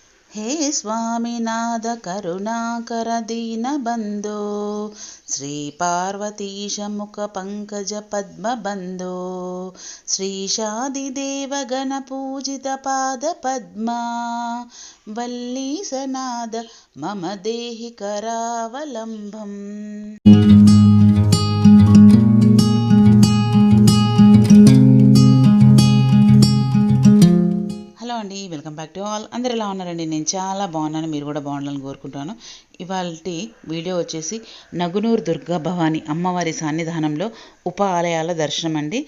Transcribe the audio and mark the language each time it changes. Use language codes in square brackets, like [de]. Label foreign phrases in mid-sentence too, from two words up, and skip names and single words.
[sa] हे स्वामीनाथ करुणाकर दीनबन्धो श्री पार्वतीश मुख पंकज पद्मबन्धो श्रीशादिदेव गण पूजित पाद पद्मा वल्लीसनाद मम देहि करावलम्बम्। [te] హలో అండి, [en] welcome back to all. [te] అందరు ఎలా ఉన్నారండి? నేను చాలా బాగున్నాను, మీరు కూడా బాగుండాలని కోరుకుంటాను. ఇవాల్టి వీడియో వచ్చేసి నగునూరు దుర్గా భవాని అమ్మవారి సన్నిధానంలో ఉప ఆలయాల దర్శనం అండి.